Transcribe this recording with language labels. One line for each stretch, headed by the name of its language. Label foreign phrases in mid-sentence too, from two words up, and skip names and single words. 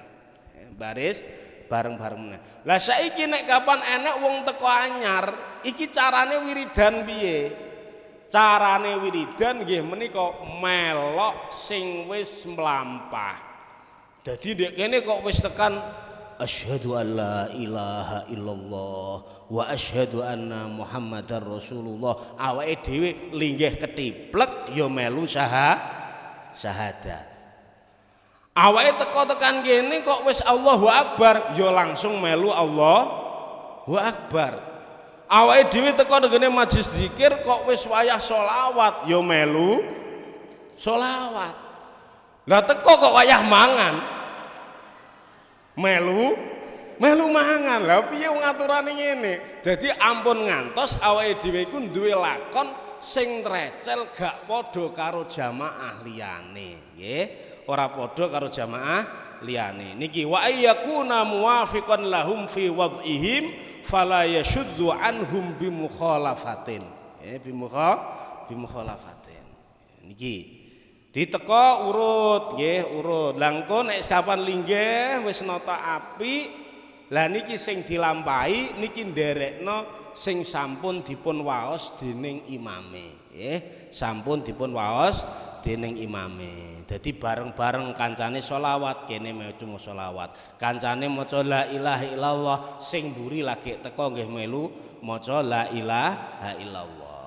Javanese: Baris bareng-bareng meneh. Lah saiki nek kapan enek wong teko anyar, iki carane wiridan piye? Carane wiridan nggih menika melok sing wis mlampah. Dadi nek kene kok wis tekan
Arabic: أشهد أن لا إله إلا الله وأشهد أن محمدا رسول الله,
Javanese: awake dhewe linggih ketiplek ya melu syahadat. Awake teko tekan kene kok wis
Arabic: الله أكبر
Javanese: ya langsung melu
Arabic: الله أكبر.
Javanese: Awake dhewe teko ngene majelis zikir kok wis wayah selawat ya melu selawat. Lah teko kok wayah mangan melu mangan. Lah piye wong aturane ngene? Dadi ampun ngantos awake dhewe iku duwe lakon sing trecel gak padha karo jamaah liyane nggih ora padha karo jamaah liyane niki
Arabic: وأن يكون موافقا لهم في وضعهم فلا يشذ عنهم بمخالفة
Javanese: bimukhalafatin niki diteka urut nggih urut langko nek kapan linggih wis nata apik lah niki sing dilampahi niki nderekno sing sampun dipun waos dening imame nggih sampun dipun waos dening imame dadi bareng-bareng kancane selawat kene maca selawat kancane maca
Arabic: لا إله إلا الله
Javanese: sing mburi lagi teka nggih melu maca
Arabic: لا إله إلا الله.